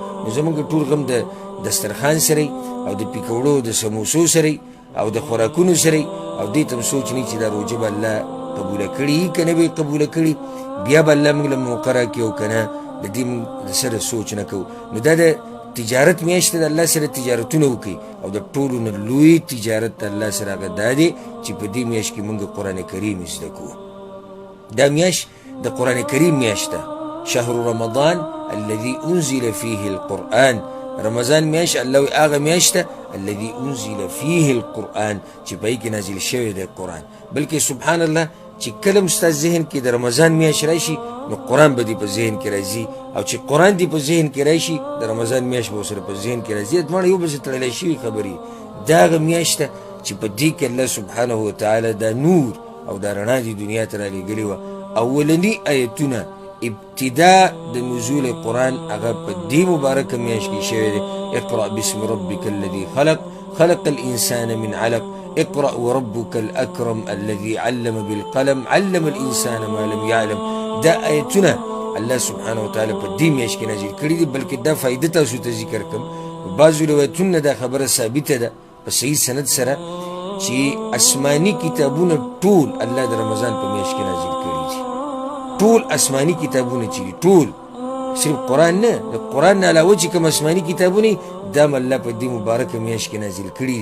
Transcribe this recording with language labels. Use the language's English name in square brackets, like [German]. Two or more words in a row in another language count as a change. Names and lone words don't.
[Pashto] نو زموږ ټول غم د دسترخوان سره او د پیکوړو د سموسو سره او د خوراکونو سره او دې ته هم سوچ نه چې دا روژه به الله قبوله کړي که نه به یې قبوله کړي، بیا به الله موږ له موقع راکړي او که نه د دې موږ سره سوچ نه کوو. نو دا د تجارت میاشت د الله سره تجارتونه وکړي او د ټولو نه لوی تجارت د الله سره هغه دا دی چې په دې میاشت کې موږ قرآن کریم زده کوو. دا میاشت د قرآن کریم میاشت ده. [Arabic] شهر رمضان الذي انزل فيه القرآن. [Pashto] رمضان میاشت الله وی هغه میاشت ده [Arabic] الذي انزل فيه القرآن [Pashto] چې په هغې کې نازل شوی دی قرآن. بلکې [Arabic] سبحان الله [Pashto] چې کله هم ستا ذهن کې د رمضان میاشت راشي نو قرآن به دې په ذهن کې راځي او چې قرآن دې په ذهن کې راشي د رمضان میاشت به ورسره په ذهن کې راځي. دواړه یو بل سره تړلی شوي خبرې. دا هغه میاشت ده چې په دې کې الله [Arabic] سبحانه وتعالی [Pashto] دا نور او دا رڼا دې دنیا ته رالیږلې وه. اولني آیتونه ابتدا د نزول قرآن هغه په دې مبارکه میاشت کې شوی دی. [Arabic] اقرأ باسم ربک الذي خلق خلق الانسان من علق اقرأ وربك الأكرم الذي علم بالقلم علم الإنسان ما لم يعلم. [Pashto] دا آیتونه الله [Arabic] سبحانه وتعالی [Pashto] په دې میاشت کې نازل کړي دي. بلکې دا فایده تاسو ته ذکر کوم. بعضو روایتونه دا خبره ثابته ده په صحیح سند سره چې آسماني کتابونه ټول الله د رمضان په میاشت کې نازل کړي دي. ټول آسماني کتابونه چې ټول، صرف قرآن نه، د قرآن نه علاوه چې کوم آسماني کتابونه دا هم الله په دې مبارکه میاشت کې نازل کړي.